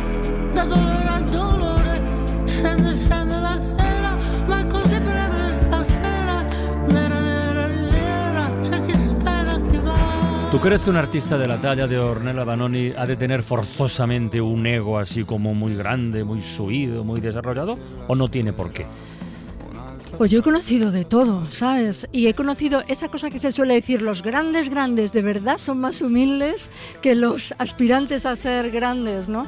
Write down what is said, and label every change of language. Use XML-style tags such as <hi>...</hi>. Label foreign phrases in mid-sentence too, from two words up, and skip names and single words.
<it>da dolore al dolore, scende, scende la sera, ma è così breve stasera, nera, nera riviera, c'è chi spera, chi va.</it> <es>¿Tú crees que un artista de la talla de Ornella Vanoni ha de tener forzosamente un ego así como muy grande, muy subido, muy desarrollado? ¿O no tiene por qué? Pues yo he conocido de todo, ¿sabes? Y he conocido esa cosa que se suele decir, los grandes de verdad son más humildes que los aspirantes a ser grandes, ¿no?</es>